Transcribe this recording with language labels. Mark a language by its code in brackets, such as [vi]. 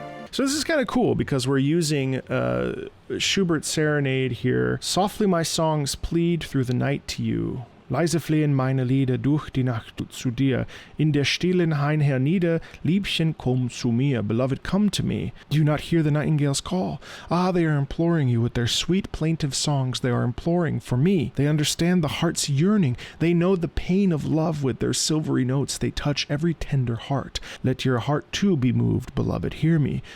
[en] So this is kind of cool because we're using Schubert's Serenade here. Softly my songs plead through the night to you. [de] Leise flehen meine Lieder durch die Nacht zu dir. In der stillen Hain hernieder, Liebchen, komm zu mir. [en] Beloved, come to me. Do you not hear the nightingales call? Ah, they are imploring you with their sweet plaintive songs. They are imploring for me. They understand the heart's yearning. They know the pain of love with their silvery notes. They touch every tender heart. Let your heart too be moved, beloved. Hear me.